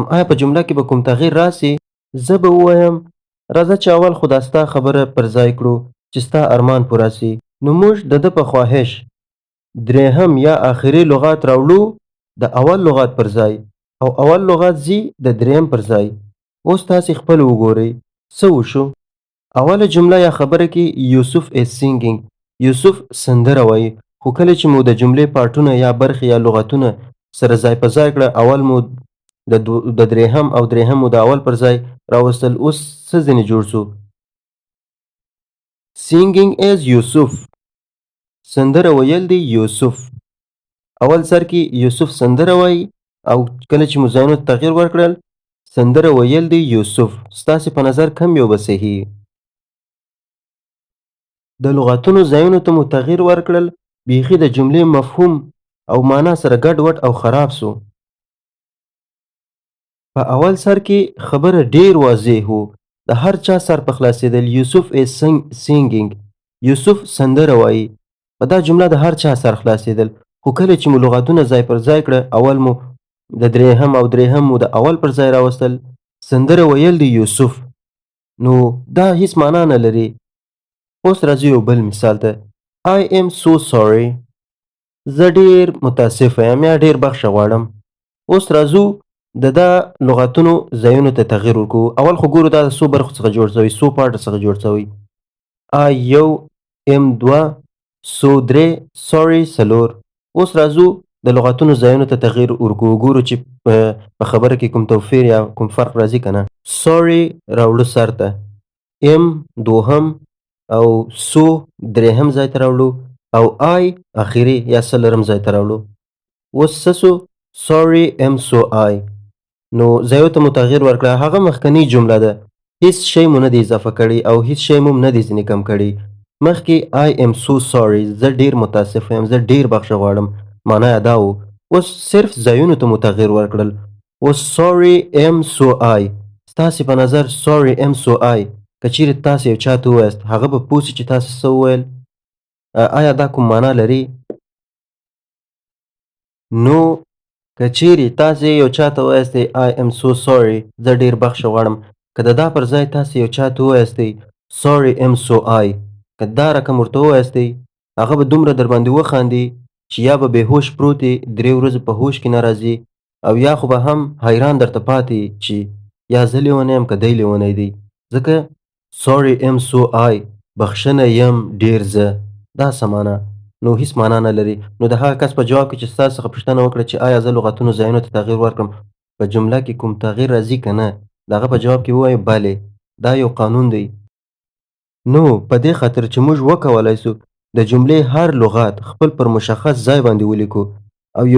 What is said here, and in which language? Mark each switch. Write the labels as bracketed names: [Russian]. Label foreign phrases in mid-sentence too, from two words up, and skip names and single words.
[Pashto] آیا په جمله کې به کوم تغییر راسي؟ زه به ووایم راځه چې اول خو دا ستا خبره پر ځای کړو چې ستا ارمان پوره سي. نو موږ د ده په خواهش 3 یا آخري لغت راوړو د اول لغت پر ځای او اول لغت ځي د 3 پر ځای. اوس تاسې خپل وګورئ څه وشو. اوله جمله یا خبره کې یوسف [English] is singing. [Pashto] یوسف سندره وایي. خو کله چې مو د جملې پارټونه یا برخې یا لغتونه سره ځای په ځای کړه اول مو د 3 او 3 مو د اول پر ځای راوستل. اوس څه ځینې جوړ سو؟ [English] singing is [Pashto] یوسف. سندره ویل دی یوسف. اول سر کې یوسف سندره وایي او کله چې مو ځایونو ته تغییر ورکړل سندره ویل دی یوسف. ستاسې په نظر کم یو به صحیح؟ د لغتونو ځایونو ته مو تغییر ورکړل بیخي د جملې مفهوم او معنا سره ګډ وډ او خراب سو. په اول سر کې خبره ډیر واضح و. د هر چا سر په خلاصېدل. یوسف [English] is singing. [Pashto] یوسف سندره وایي. په دا جمله د هر چا سر خلاصېدل، خو کله چې مو لغاتونه ځای پر ځای کړه، اول مو د درېهم او درېهم مو د اول پر ځای راوستل. سندره ویل د یوسف، نو دا هیڅ معنا نه لري. اوس راځو یو بل مثال ته. [English] I am so sorry. [Pashto] زه ډېر متاسفه یم یا ډېر بخښه غواړم. اوس راځو د دا لغاتونو ځایونو ته تغیر ورکوو. اول خو ګورو دا د څو برخو څخه جوړ شوی، څو پارټه څخه جوړ شوی. I یو، ام دوه، سو درې، sorry څلور. اوس راځو د لغاتونو ځایونو ته تغیر ورکوو، ګورو چې په خبره کې کوم توپیر یا کوم فرق راځي که نه. sorry راوړو سر ته، ام دوهم او سو درېهم ځای ته راوړو او آی اخري یا څلورم ځای ته راوړو. اوس څه سو؟ sorry am so I. نو ځایو ته مو تغیر ورکړه. هغه مخکنۍ جمله ده، هیڅ شی مو نه دی اضافه کړی او هیڅ شی مو نه دی ځینې کم کړی. [English] مخکې I am so sorry، [Pashto] زه ډېر متاسف یم، زه ډېر بخښه غواړم، معنا یې دا و. اوس صرف ځایونو ته مو تغیر ورکړل. [English] اوس sorry am so I، [Pashto] ستاسې په نظر [English] sorry am so I [Pashto] که چیرې تاسې یو چا ته ووایاست، هغه به پوه سي چې تاسې څه وویل؟ آیا دا کوم معنا لري؟ نو که چیرې تاسې یو چا ته ووایاستئ [English] I am so sorry، [Pashto] زه ډېر بخښه غواړم، که د دا پر ځای تاسې یو چا ته ووایاستئ [English] sorry am so I، [Pashto] که دا رقم ورته ووایاستئ، هغه به دومره در باندې وخاندي چې یا به بېهوش پروت یې، 3 ورځې په هوش کې نه راځي، او یا خو به هم حیران درته پاتې چې یا زه لیونی یم که دی لیونی دی. [English] ځکه sorry am so I، [Pashto] بخښنه یم ډېر زه، دا څه معنا؟ نو هیڅ معنا نه لري. نو د هغه کس په جواب کې چې ستاسو څخه پوښتنه وکړه چې آیا زه لغتونو ځایونو ته تغیر ورکړم، په جمله کې کوم تغیر راځي که نه، د هغه په جواب کې ووایو بلې، دا یو قانون دی. نو په دې خاطر چې موږ وکولای سو د جملې هر لغات خپل پر مشخص ځای باندې ولیکو او یو